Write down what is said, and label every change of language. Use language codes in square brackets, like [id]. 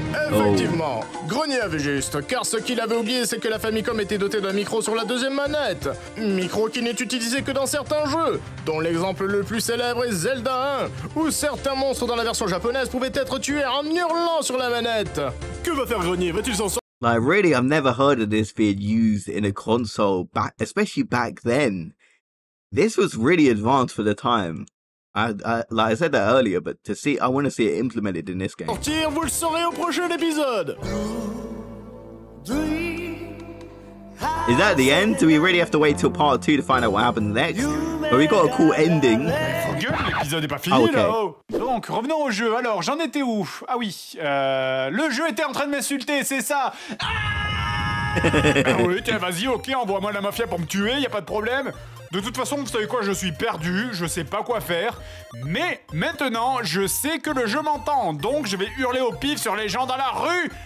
[fr] Effectivement, Grenier avait juste, car ce qu'il avait oublié, c'est que la Famicom était dotée d'un micro sur la deuxième manette. Micro qui n'est utilisé que dans certains jeux, dont l'exemple le plus célèbre est Zelda 1, où certains monstres dans la version japonaise pouvaient être tués en hurlant sur la manette. Que va faire Grenier? Va-t-il s'en sortir? [en] Like, really, I've never heard of this being used in a console, especially back then. This was really advanced for the time. Like I said that earlier, but I want to see it implemented in this game. [fr] Sortir, vous le saurez au prochain épisode. [en] Is that the end? Do we really have to wait till part 2 to find out what happens next? But we got a cool ending. [fr] Gueule, l'épisode est pas fini Ah, ok. là. Oh. Donc, revenons au jeu. Alors, j'en étais où? Ah oui, le jeu était en train de m'insulter, c'est ça. Ah oui, tiens, vas-y, ok, envoie-moi la mafia pour me tuer, y a pas de problème. De toute façon, vous savez quoi, je suis perdu, je sais pas quoi faire. Mais maintenant, je sais que le jeu m'entend, donc je vais hurler au pif sur les gens dans la rue.